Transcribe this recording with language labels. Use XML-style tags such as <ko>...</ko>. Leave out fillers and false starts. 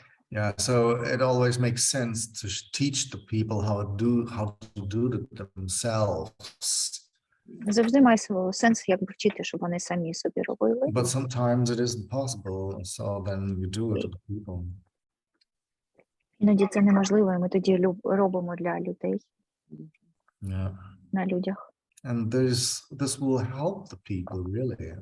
<en>Yeah, so it always makes sense to teach the people how to do it themselves.</en> <uk>Завжди має сенс, як вчити, щоб вони самі собі робили.</uk> <en>But sometimes it isn't possible, so then we do it to the people.</en> <uk>Іноді це неможливо, і ми тоді робимо для людей.</uk> <en>Yeah.</en> <uk>На людях.</uk> <en>And this will help the people, really.</en>